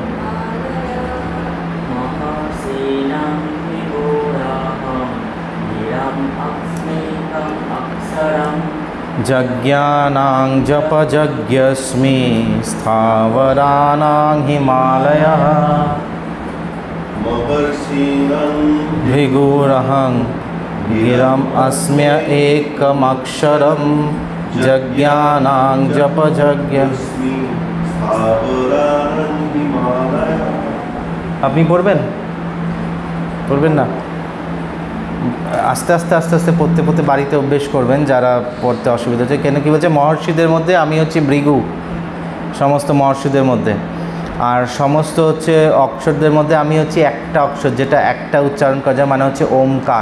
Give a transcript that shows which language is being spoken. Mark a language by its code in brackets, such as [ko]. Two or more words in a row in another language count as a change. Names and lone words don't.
[sa] यज्ञानां जपयज्ञस्मि स्थावराणां हिमालयः। भृगुरहं गिरम् अस्म्य एकमक्षरं यज्ञानां जपयज्ञस्मि। [bn] আপনি পড়বেন? পড়বেন না? আস্তে আস্তে আস্তে আস্তে পড়তে পড়তে বাড়িতে অভ্যেস করবেন যারা পড়তে অসুবিধা হচ্ছে। কেন কি বলছে, মহর্ষিদের মধ্যে আমি হচ্ছি ভৃগু, সমস্ত মহর্ষিদের মধ্যে, আর সমস্ত হচ্ছে অক্ষরদের মধ্যে আমি হচ্ছি একটা অক্ষর যেটা একটা উচ্চারণ করা যায়, মানে হচ্ছে ওমকার।